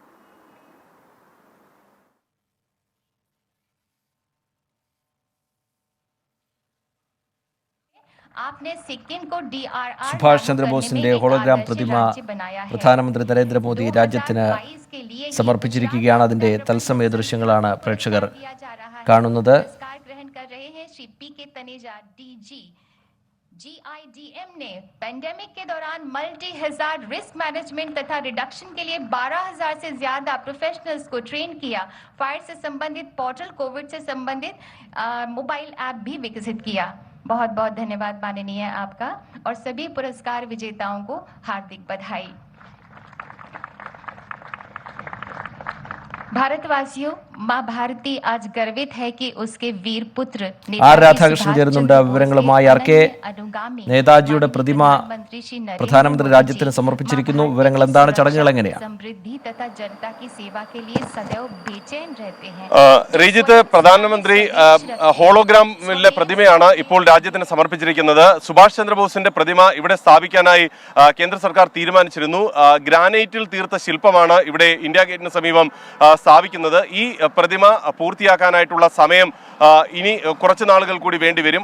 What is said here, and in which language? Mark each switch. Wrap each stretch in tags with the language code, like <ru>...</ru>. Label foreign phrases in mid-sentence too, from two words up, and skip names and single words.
<ml>സുഭാഷ് ചന്ദ്രബോസിന്റെ ഹോളോഗ്രാം പ്രതിമ പ്രധാനമന്ത്രി നരേന്ദ്രമോദി രാജ്യത്തിന് സമർപ്പിച്ചിരിക്കുകയാണ്. അതിന്റെ തത്സമയ ദൃശ്യങ്ങളാണ് പ്രേക്ഷകർ കാണുന്നത്.</ml> <hi>GIDM ने पेंडेमिक के दौरान</hi> <en>multi hazard risk management</en> <hi>तथा रिडक्शन के लिए 12,000 से ज्यादा प्रोफेशनल्स को ट्रेन किया. फायर से संबंधित पोर्टल, कोविड से संबंधित</hi> <en>mobile app</en> <hi>भी विकसित किया. बहुत बहुत धन्यवाद माननीय आपका और सभी पुरस्कार विजेताओं को हार्दिक बधाई. भारतवासियों, मां भारती आज गर्वित है कि उसके वीर पुत्र</hi> <ml>ആർ രാധാകൃഷ്ണൻ ചേരുന്നുണ്ട് വിവരങ്ങളുമായി. ആർ കെ, നേതാജിയുടെ പ്രതിമ പ്രധാനമന്ത്രി രാജ്യത്തിന് സമർപ്പിച്ചിരിക്കുന്നു. വിവരങ്ങൾ എന്താണ്? ചടങ്ങുകൾ എങ്ങനെയാണ്?</ml> <hi>समृद्धि तथा जनता की सेवा के लिए सदैव बेचैन रहते हैं.</hi> <ml>റീജിത്ത്, പ്രധാനമന്ത്രി ഹോളോഗ്രാമിലെ പ്രതിമയാണ് ഇപ്പോൾ രാജ്യത്തിന് സമർപ്പിച്ചിരിക്കുന്നത്. സുഭാഷ് ചന്ദ്രബോസിന്റെ പ്രതിമ ഇവിടെ സ്ഥാപിക്കാനായി കേന്ദ്ര സർക്കാർ തീരുമാനിച്ചിരുന്നു. ഗ്രാനൈറ്റിൽ തീർത്ത ശില്പമാണ് ഇവിടെ ഇന്ത്യ ഗേറ്റിന് സമീപം സ്ഥാപിക്കുന്നത്. ഈ പ്രതിമ പൂർത്തിയാക്കാനായിട്ടുള്ള സമയം ഇനി കുറച്ച് നാളുകൾ കൂടി വേണ്ടിവരും.</ml>